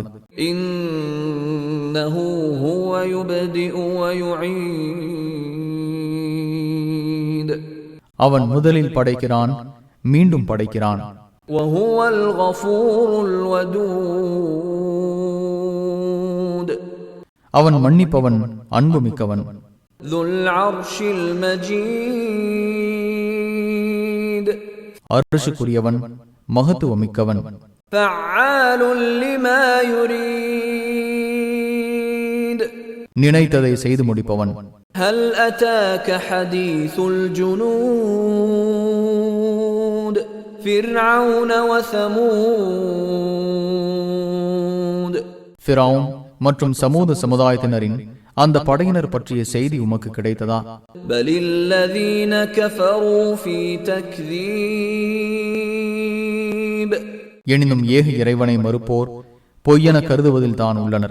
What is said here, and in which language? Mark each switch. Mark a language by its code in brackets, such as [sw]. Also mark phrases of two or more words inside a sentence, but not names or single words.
[ar] إنه هو يبدئ ويعيد, [ta] அவன் முதலில் படைக்கிறான், மீண்டும் படைக்கிறான். [ar] وهو الغفور الودود, [ta] அவன் மன்னிப்பவன், அன்புமிக்கவன். [ar] ذُلْ عَرْشِ الْمَجِيدِ, [ta] அர்ஷுக்குரியவன், மகத்துவமிக்கவன். [ar] فَعَّالٌ لِمَا يُرِيدُ, [ta] நினைத்ததை செய்து முடிப்பவன். [ar] هَلْ أَتَاكَ حَدِيثُ الْجُنُودِ فِرْعَوْنَ وَثَمُودَ, [ta] ஃபிரௌன் மற்றும் சமூக சமுதாயத்தினரின் அந்த படையினர் பற்றிய செய்தி உமக்கு கிடைத்ததா? [ar] بل الذين كفروا في تكذيب, [ta] எனினும் ஏக இறைவனை மறுப்போர் பொய்யென கருதுவதில் தான் உள்ளனர்.